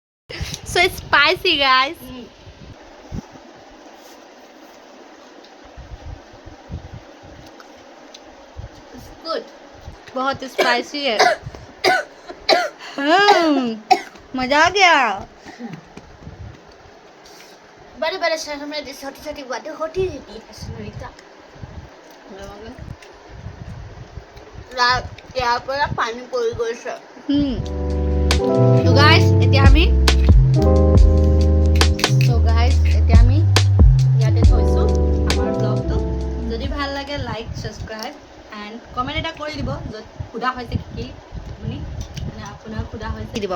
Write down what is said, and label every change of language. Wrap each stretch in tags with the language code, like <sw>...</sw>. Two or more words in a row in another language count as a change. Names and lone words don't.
<en>So it's spicy, guys. It's good.</en> <hi>बहुत स्पाइसी है. मजा आ गया. बड़े बड़े शहरों में छोटी छोटी बातें होती रहती है सुनीता. यहाँ पर पानी पड़ी गई है.</hi> <en>So guys,</en> <as>এতিয়া আমি ইয়াতে থৈছোঁ আমাৰ ব্লগটো. যদি ভাল লাগে</as> <en>like subscribe and comment</en> <as>এটা কৰি দিব য'ত সোধা হৈছে কি আপুনি মানে আপোনাৰ সোধা হৈছে দিব.</as>